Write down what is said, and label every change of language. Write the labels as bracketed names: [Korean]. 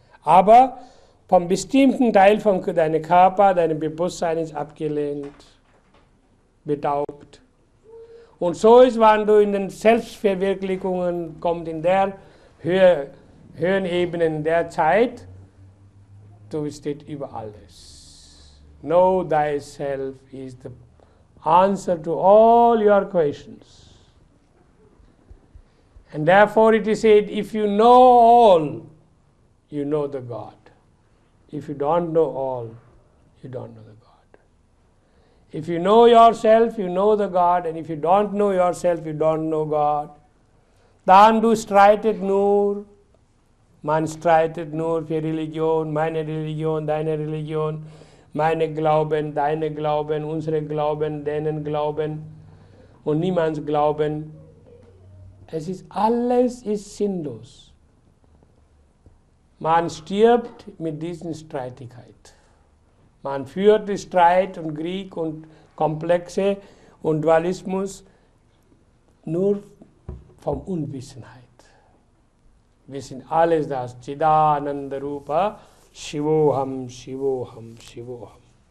[German] Aber vom bestimmten Teil von deinem Körper, dein Bewusstsein ist abgelehnt, betaubt. Und so ist, wenn du in den Selbstverwirklichungen kommst, in der Höhenebene der Zeit, du stehst über alles. [English] Know thyself is the answer to all your questions. And therefore it is said, if you know all, you know the God. If you don't know all, you don't know the God. If you know yourself, you know the God. And if you don't know yourself, you don't know God. [German] Dann du streitet nur. Man streitet nur für Religion, meine Religion, deine Religion, meine Glauben, deine Glauben, unsere Glauben, deinen Glauben und niemands Glauben. Es ist alles ist sinnlos. Man stirbt mit diesen Streitigkeit. Man führt den Streit und Krieg und Komplexe und Dualismus nur vom Unwissenheit. Wir sind alles das Chidananda Rupa, Shivoham, Shivoham, Shivoham.